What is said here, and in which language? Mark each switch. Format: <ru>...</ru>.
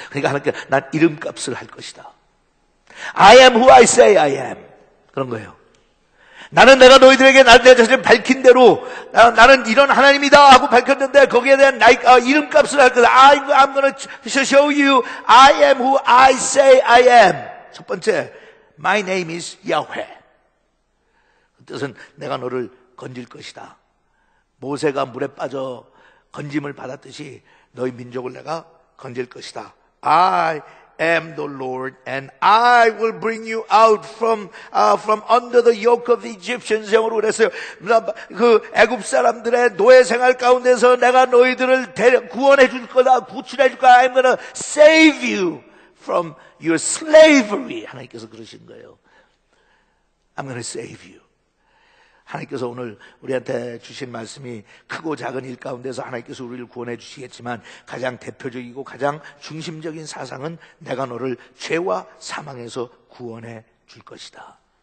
<ko>그러니까 하나님께 난 이름값을 할 것이다.</ko> <en>I am who I say I am.</en> <ko>그런 거예요. 나는 내가 너희들에게 내 자신을 밝힌 대로 나는 이런 하나님이다 하고 밝혔는데 거기에 대한 이름값을 할 거다.</ko> <en>I'm going to show you I am who I say I am.</en> <ko>첫 번째,</ko> <en>My name is Yahweh.</en> <ko>그 뜻은 내가 너를 건질 것이다. 모세가 물에 빠져 건짐을 받았듯이 너희 민족을 내가 건질 것이다.</ko> <en>I am the Lord, and I will bring you out from under the yoke of the Egyptians.</en> <ko>영어로 그랬어요. 그 애굽 사람들의 노예 생활 가운데서 내가 너희들을 구원해 줄 거다, 구출해 줄 거다.</ko> <en>I'm going to save you from your slavery.</en> <ko>하나님께서 그러신 거예요.</ko> <en>I'm going to save you.</en> <ko>하나님께서 오늘 우리한테 주신 말씀이 크고 작은 일 가운데서 하나님께서 우리를 구원해 주시겠지만 가장 대표적이고 가장 중심적인 사상은 내가 너를 죄와 사망에서 구원해 줄 것이다.</ko>